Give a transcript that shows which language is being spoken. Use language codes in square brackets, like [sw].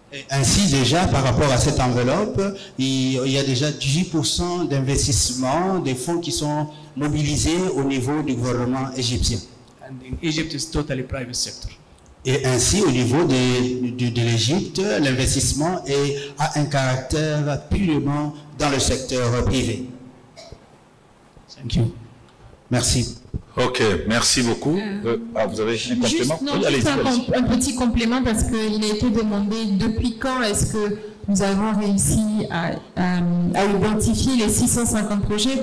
[fr] Ainsi, déjà, par rapport à cette enveloppe, il y a déjà 18% d'investissement des fonds qui sont mobilisés au niveau du gouvernement égyptien. [en] And in Egypt, it's totally private sector. [fr] Et ainsi, au niveau de l'Égypte, l'investissement a un caractère purement dans le secteur privé. [en] Thank you. [fr] Merci. Ok, merci beaucoup. Vous avez un complément? Juste un petit complément parce qu'il a été demandé depuis quand est-ce que nous avons réussi à identifier les 650 projets.